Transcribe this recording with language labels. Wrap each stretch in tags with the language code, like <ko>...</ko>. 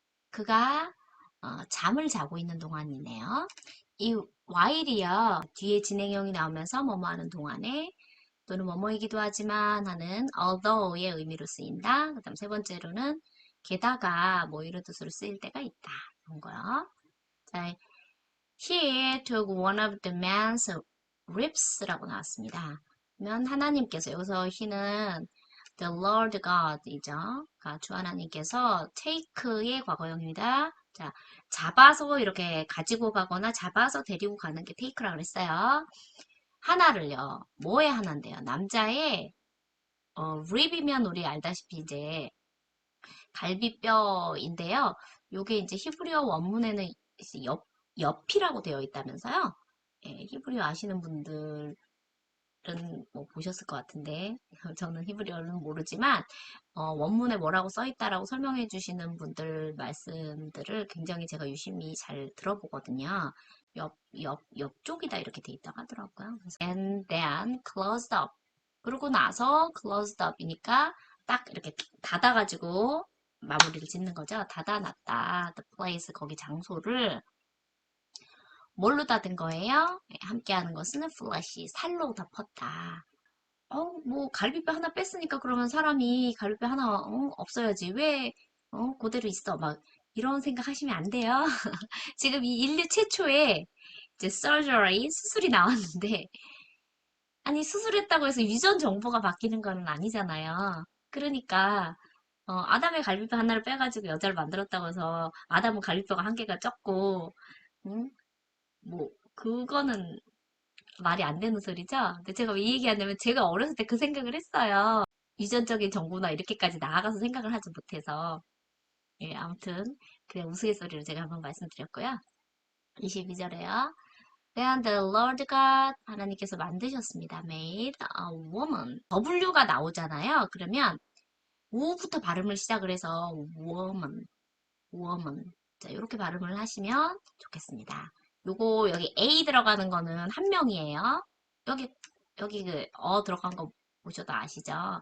<ko>그가 잠을 자고 있는 동안이네요. 이 while이요. 뒤에 진행형이 나오면서 뭐뭐 하는 동안에 또는 뭐뭐이기도 하지만 하는 although의 의미로 쓰인다. 그 다음 세 번째로는 게다가 뭐 이런 뜻으로 쓰일 때가 있다. 이런 거요.</ko> <en>자, he took one of the man's ribs라고 나왔습니다.</en> <ko>그러면 하나님께서 여기서 he는 the Lord God이죠. 그러니까 주 하나님께서 take의 과거형입니다. 자, 잡아서 이렇게 가지고 가거나 잡아서 데리고 가는 게 테이크라 그랬어요. 하나를요. 뭐의 하나인데요? 남자의 립이면 우리 알다시피 이제 갈비뼈인데요. 요게 이제 히브리어 원문에는 이제 옆이라고 되어 있다면서요. 예, 히브리어 아시는 분들은 뭐 보셨을 것 같은데 저는 히브리어는 모르지만 원문에 뭐라고 써 있다라고 설명해 주시는 분들 말씀들을 굉장히 제가 유심히 잘 들어보거든요. 옆쪽이다 이렇게 돼 있다고 하더라고요. 그래서</ko> <en>and then closed up.</en> <ko>그러고 나서 closed up이니까 딱 이렇게 닫아가지고 마무리를 짓는 거죠. 닫아놨다.</ko> <en>The place,</en> <ko>거기 장소를 뭘로 닫은 거예요? 네, 함께하는 것은 flesh, 살로 덮었다. 뭐 갈비뼈 하나 뺐으니까 그러면 사람이 갈비뼈 하나 없어야지. 왜 그대로 있어? 막 이런 생각 하시면 안 돼요. 지금 이 인류 최초의 이제 surgery, 수술이 나왔는데 아니 수술했다고 해서 유전 정보가 바뀌는 건 아니잖아요. 그러니까 아담의 갈비뼈 하나를 빼가지고 여자를 만들었다고 해서 아담은 갈비뼈가 한 개가 적고 응? 뭐 그거는 말이 안 되는 소리죠. 근데 제가 왜 이 얘기하냐면 제가 어렸을 때 그 생각을 했어요. 유전적인 정보나 이렇게까지 나아가서 생각을 하지 못해서 예, 아무튼 그냥 우스갯소리로 제가 한번 말씀드렸고요. 22절에요.</ko> <en>Then the Lord God</en> <ko>하나님께서 만드셨습니다.</ko> <en>Made a woman.</en> <ko>W가 나오잖아요. 그러면 U부터 발음을 시작을 해서 woman, woman. 자, 이렇게 발음을 하시면 좋겠습니다. 요거 여기 A 들어가는 거는 한 명이에요. 여기 들어간 거 보셔도 아시죠?</ko>